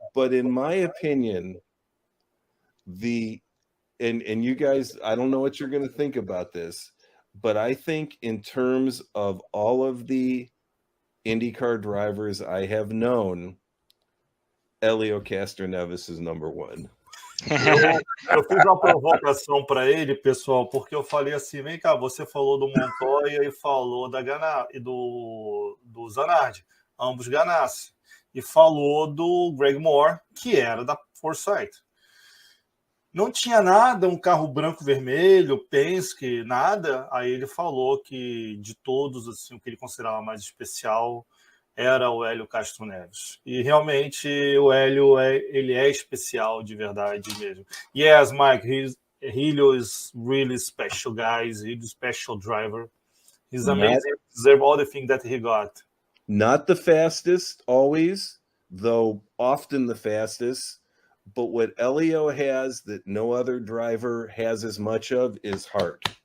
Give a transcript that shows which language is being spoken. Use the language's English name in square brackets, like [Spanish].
[English] But in my opinion, and you guys, I don't know what you're going to think about this, but I think in terms of all of the IndyCar drivers I have known, Helio Castroneves is number one. [Portuguese] Eu fiz uma provocação para ele, pessoal, porque eu falei assim, vem cá, você falou do Montoya e falou do Zanardi, ambos Ganassi, e falou do Greg Moore, que era da Forsythe. Não tinha nada, um carro branco-vermelho, Penske, nada. Aí ele falou que de todos, assim, o que ele considerava mais especial era o Helio Castroneves. E realmente o Helio ele é especial de verdade mesmo. [English] Yes, Mike, Helio is really special, guys. He's a special driver. He's amazing. He deserves all the things that he got. Not the fastest always, though often the fastest. But what Helio has that no other driver has as much of is heart.